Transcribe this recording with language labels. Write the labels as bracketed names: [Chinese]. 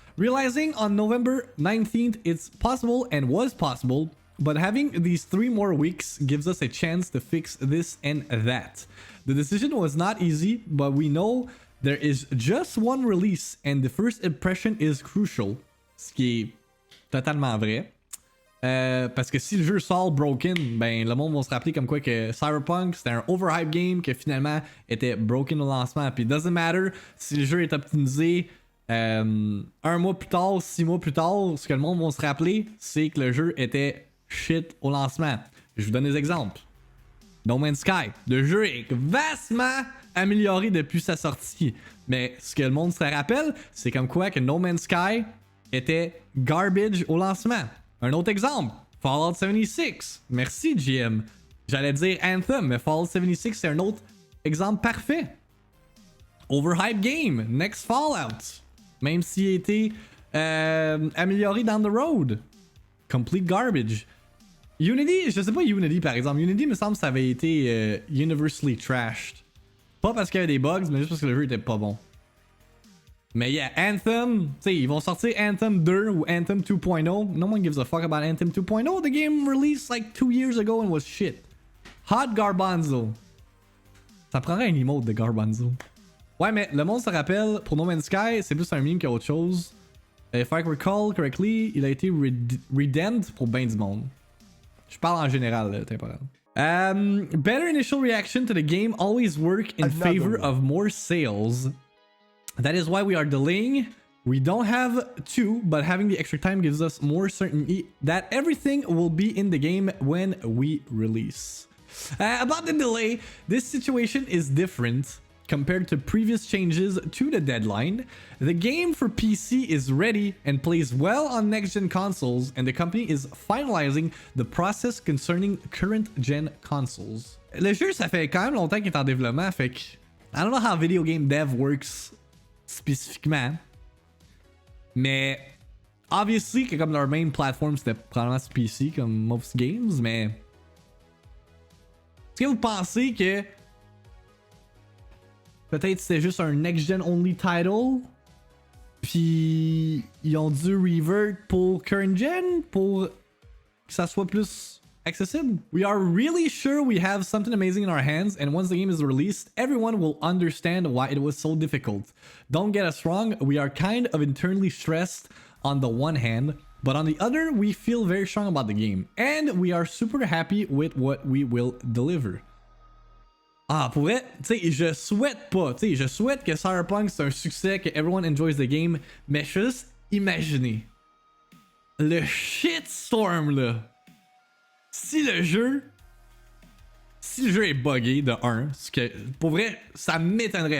[English] Realizing on November 19th it's possible and was possible, but having these 3 more weeks gives us a chance to fix this and that. The decision was not easy, but we know there is just one release and the first impression is crucial. [French] Ce qui est totalement vrai. Parce que si le jeu sort broken, ben le monde va se rappeler comme quoi que Cyberpunk c'était un overhype game que finalement était broken au lancement. Puis [English] it doesn't matter [French] si le jeu est optimisé 1 mois plus tard, 6 mois plus tard, ce que le monde va se rappeler, c'est que le jeu était shit au lancement. Je vous donne des exemples. No Man's Sky, le jeu est vastement amélioré depuis sa sortie. Mais ce que le monde se rappelle, c'est comme quoi que No Man's Sky était garbage au lancement. Un autre exemple, Fallout 76. Merci, GM. J'allais dire Anthem, mais Fallout 76, c'est un autre exemple parfait. [English] Overhyped game, next Fallout. [French] Même s'il a été amélioré [English] down the road. Complete garbage. [French] Unity, je sais pas Unity par exemple. Unity, me semble que ça avait été [English] universally trashed. [French] Pas parce qu'il y avait des bugs, mais juste parce que le jeu était pas bon. Mais yeah, Anthem, tu sais, ils vont sortir Anthem 2 ou Anthem 2.0. [English] No one gives a fuck about Anthem 2.0. The game released like 2 years ago and was shit. Hot Garbanzo. [French] Ça prendrait un emote de Garbanzo. Ouais, mais le monde se rappelle, pour No Man's Sky, c'est plus un meme qu'autre chose. [English] If I recall correctly, [French] il a été redeemed pour ben du monde. Je parle en général, temporaire. [English] Better initial reaction to the game always work in favor of more sales. That is why we are delaying. We don't have to, but having the extra time gives us more certainty that everything will be in the game when we release. About the delay, this situation is different compared to previous changes to the deadline. The game for PC is ready and plays well on next-gen consoles, and the company is finalizing the process concerning current-gen consoles. [French] Le jeu, ça fait quand même longtemps qu'il est en développement, fait que [English] I don't know how video game dev works [French] spécifiquement, mais obviously que comme leur main platform c'était probablement sur PC comme most games, mais est-ce que vous pensez que peut-être c'était juste un [English] next-gen only title, [French] puis ils ont dû revert pour current-gen pour que ça soit plus accessible? [English] We are really sure we have something amazing in our hands, and once the game is released, everyone will understand why it was so difficult. Don't get us wrong, we are kind of internally stressed on the one hand, but on the other, we feel very strong about the game, and we are super happy with what we will deliver. [French] Ah, pour vrai, tu sais, je souhaite pas, tu sais, je souhaite que Cyberpunk c'est un succès, que [English] everyone enjoys the game, [French] mais je suis juste imaginer le shitstorm là. Si le jeu est buggé de 1, ce que pour vrai, ça m'étonnerait.